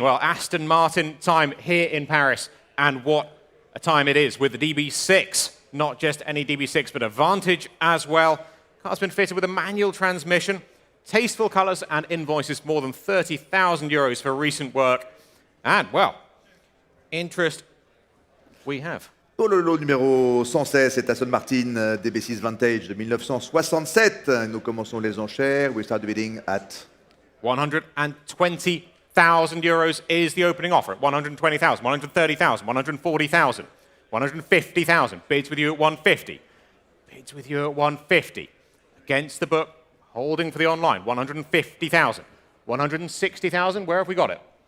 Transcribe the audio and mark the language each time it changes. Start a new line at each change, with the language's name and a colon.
English: Well, Aston Martin time here in Paris. And what a time it is with the DB6. Not just any DB6, but a Vantage as well. Car's been fitted with a manual transmission, tasteful colours and invoices more than 30,000 euros for recent work. And, well, interest we have.
French: Pour le lot numéro 116, c'est Aston Martin DB6 Vantage de 1967. Nous commençons les enchères.
English: We start the bidding at 120,000 euros is the opening offer. 120,000, 130,000, 140,000, 150,000. Bids with you at 150. Bids with you at 150. Against the book, holding for the online. 150,000. 160,000. Where have we got it?